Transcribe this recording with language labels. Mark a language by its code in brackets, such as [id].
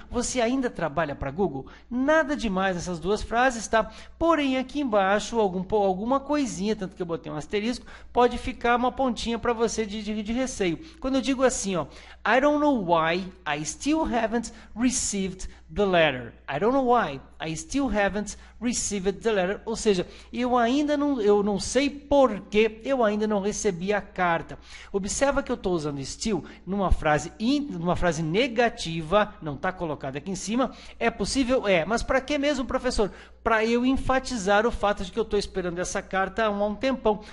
[pt] Você ainda trabalha para Google? Nada demais nessas duas frases, tá? Porém, aqui embaixo, alguma coisinha, tanto que eu botei um asterisco, pode ficar uma pontinha para você de receio. Quando eu digo assim, ó, [en] I don't know why I still haven't received the letter. I don't know why I still haven't received the letter. [pt] Ou seja, eu não sei por que eu ainda não recebi a carta. Observa que eu estou usando still numa frase negativa, não está colocada aqui em cima. É possível? É. Mas para que mesmo, professor? Para eu enfatizar o fato de que eu estou esperando essa carta há um tempão.